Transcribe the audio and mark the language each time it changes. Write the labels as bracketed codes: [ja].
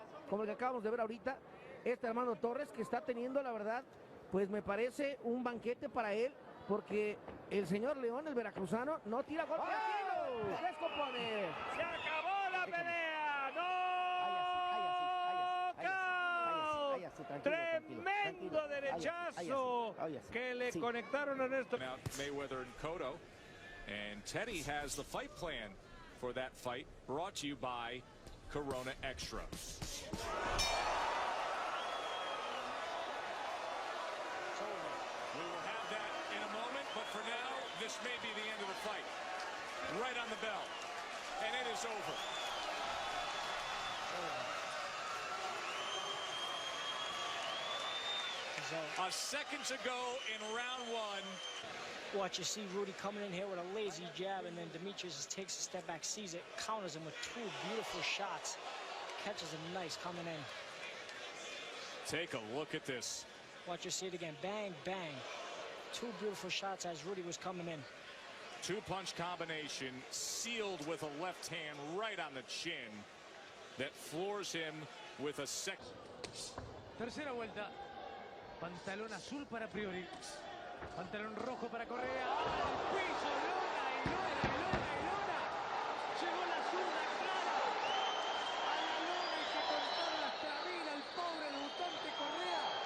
[es] Como el que acabamos de ver ahorita, este hermano Torres, que está teniendo, la verdad, pues me parece un banquete para él, porque el señor León, el veracruzano, no tira golpe. ¡Oh! ¡Se descompone! ¡Se acabó la pelea! ¡No! Tremendo derechazo que le conectaron a esto. [en] Mayweather and Cotto, and Teddy has the fight plan for that fight, brought to you by Corona Extra. We will have that in a moment, but for now, this may be the end of the fight. Right on the bell, and it is over. A second to go in round one. Watch, you see Rudy coming in here with a lazy jab, and then Demetrius just takes a step back, sees it, counters him with 2 beautiful shots. catches him nice coming in. Take a look at this. Watch you see it again. Bang, bang. Two beautiful shots as Rudy was coming in. Two-punch combination sealed with a left hand right on the chin that floors him with a second. [es] Tercera vuelta. Pantalón azul para Priori. Pantalón rojo para Correa. ¡Al piso! ¡Lona y lona y lona y lona! Llegó la zurda clara a la lona y se cortaron las trabilas el pobre debutante Correa.